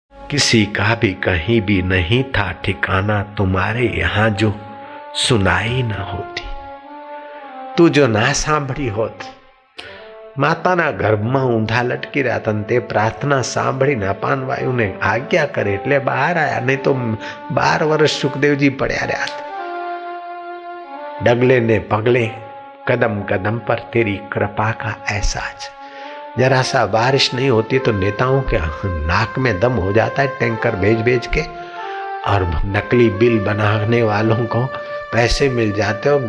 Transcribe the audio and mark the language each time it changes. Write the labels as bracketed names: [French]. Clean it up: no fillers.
[Hindi] किसी का भी कहीं भी नहीं था ठिकाना, तुम्हारे यहाँ जो सुनाई न होती। [Gujarati] તું જો ના સાંભળી હોત, માતાના ગર્ભમાં ઊંધા લટકી રહ્યા હતા, તે પ્રાર્થના સાંભળીને અપાનવાયુને આજ્ઞા કરે એટલે બહાર આવ્યા, નહીં તો 12 વર્ષ સુખદેવજી પડ્યા રહ્યા હતા। डगले ने पगले [Hindi] कदम कदम पर तेरी कृपा का एहसास। जरा सा बारिश नहीं होती तो नेताओं के नाक में दम हो जाता है, टैंकर भेज भेज के, और नकली बिल बनाने वालों को पैसे मिल जाते हो।